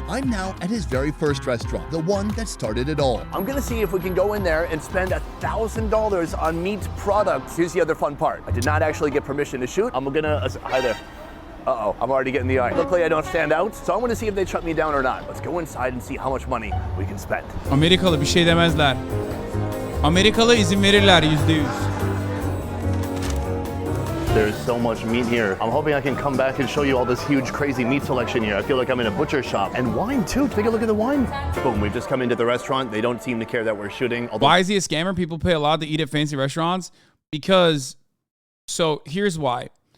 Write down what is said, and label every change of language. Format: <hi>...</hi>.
<en>I'm now at his very first restaurant, the one that started it all. I'm gonna see if we can go in there and spend $1,000 on meat products. Here's the other fun part. I did not actually get permission to shoot. I'm gonna, hi there. Uh-oh, I'm already getting the eye. Luckily I don't stand out, so I want to see if they shut me down or not. Let's go inside and see how much money we can spend.</en> <tr>Amerikalı bir şey demezler. Amerikalı izin verirler %100.</tr> <en>There's so much meat here. I'm hoping I can come back and show you all this huge, crazy meat selection here. I feel like I'm in a butcher shop. And wine too, take a look at the wine. Boom, we've just come into the restaurant. They don't seem to care that we're shooting. Why is he a scammer? People pay a lot to eat at fancy restaurants because, so here's why.</en>